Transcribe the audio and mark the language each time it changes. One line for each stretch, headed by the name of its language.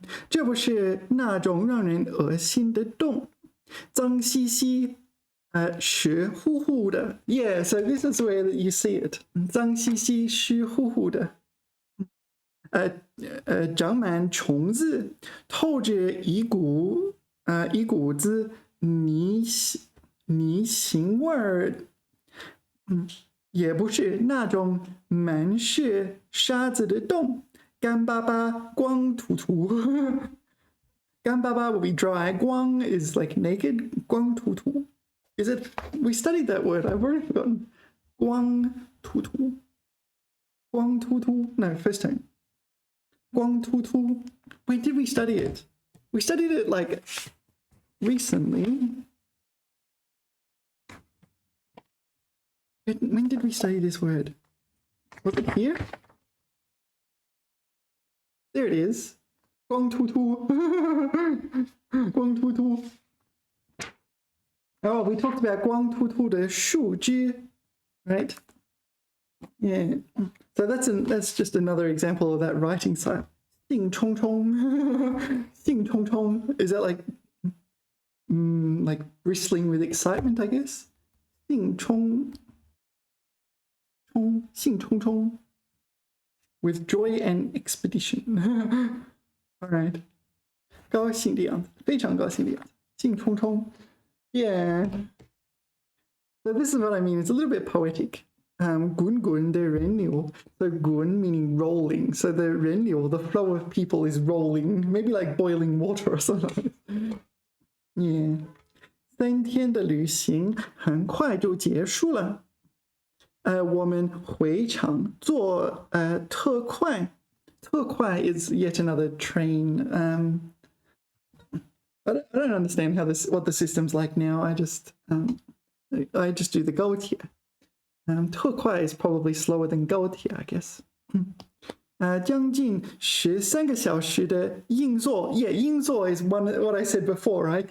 Chinese: 这不是那种让人恶心的洞，脏兮兮，
English: 湿乎乎的 Yeah, so this is where you see it.
Chinese: 脏兮兮湿乎乎的长满虫子，透着一股子泥腥味儿。也不是那种满是沙子的洞，干巴巴光秃秃。
English: 干巴巴 will be dry. 光 is like naked. 光秃秃 is it? We studied that word. I've already forgotten. 光秃秃.光秃秃.No, first time. 光秃秃.When did we study it? We studied it like recently. When did we study this word? Was it here? There it is. 光秃秃.光秃秃. Oh, we talked about
Chinese: 光秃秃的树枝,
English: right? Yeah. So that's just another example of that writing style.
Chinese: 兴冲冲.兴冲冲.
English: Is that like bristling with excitement, I guess?
Chinese: 兴冲.
English: 兴冲冲 with joy and expedition. All right.
Chinese: 高兴的样子，非常高兴的样子，兴冲冲 Yeah.
English: So this is what I mean. It's a little bit poetic.
Chinese: 滚滚的人流
English: So 滚 meaning rolling. So the 人流 the flow of people is rolling. Maybe like boiling water or something. Yeah.
Chinese: 3天的旅行很快就结束了。我们回场坐特快。
English: 特快 is yet another train. I don't understand what the system's like now. I just do the 高铁。特快 is probably slower than 高铁, I guess.
Chinese: 将近13个小时的硬座
English: Yeah, 硬座 is what I said before, right?